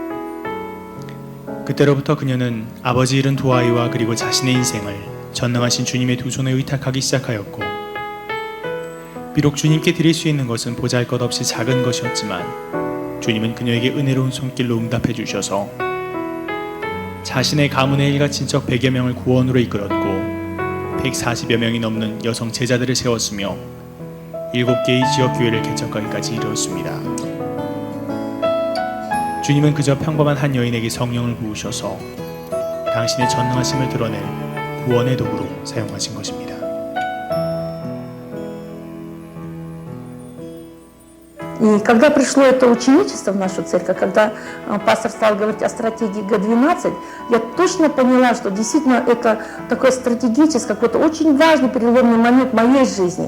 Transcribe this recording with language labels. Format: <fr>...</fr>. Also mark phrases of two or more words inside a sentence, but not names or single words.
<ko>그때로부터 그녀는 아버지 잃은 두 아이와 그리고 자신의 인생을 전능하신 주님의 두 손에 의탁하기 시작하였고 비록 주님께 드릴 수 있는 것은 보잘것없이 작은 것이었지만 주님은 그녀에게 은혜로운 손길로 응답해 주셔서 자신의 가문의 일가 친척 100여 명을 구원으로 이끌었고 140여 명이 넘는 여성 제자들을 세웠으며 7개의 지역교회를 개척하기까지 이르렀습니다. 주님은 그저 평범한 한 여인에게 성령을 부으셔서 당신의 전능하심을 드러낼 구원의 도구로 사용하신 것입니다.</ko> <ru>И когда пришло это ученичество в нашу церковь, когда пастор стал говорить о стратегии Г-12, я точно поняла, что действительно это такой стратегический, какой-то очень важный переломный момент в моей жизни.</ru>